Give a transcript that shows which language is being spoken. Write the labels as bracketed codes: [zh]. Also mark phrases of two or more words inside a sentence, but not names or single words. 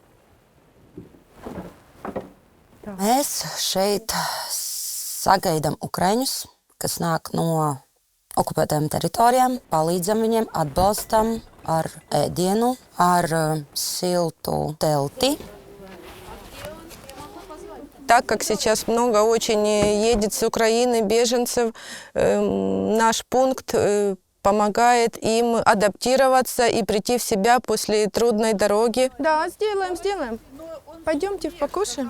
[lv] Mēs šeit sagaidām ukraiņus, kas nāk no okupētajām teritorijām, palīdzam viņiem, atbalstam ar ēdienu, ar siltu telti. [ru] Так как сейчас много очень едет с Украины беженцев, наш пункт помогает им адаптироваться и прийти в себя после трудной дороги. Да, сделаем. Пойдемте покушаем.